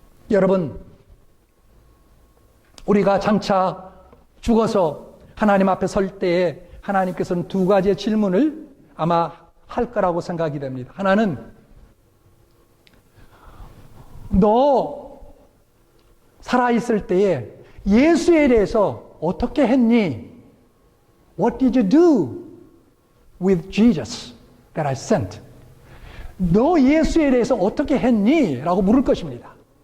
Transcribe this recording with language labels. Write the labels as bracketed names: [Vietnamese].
[Korean] 여러분, 우리가 장차 죽어서 하나님 앞에 설 때에 하나님께서는 두 가지의 질문을 아마 할 거라고 생각이 됩니다. 하나는 너 살아있을 때에 예수에 대해서 어떻게 했니? [English] What did you do with Jesus that I sent? [Korean] 너 예수에 대해서 어떻게 했니? 라고 물을 것입니다.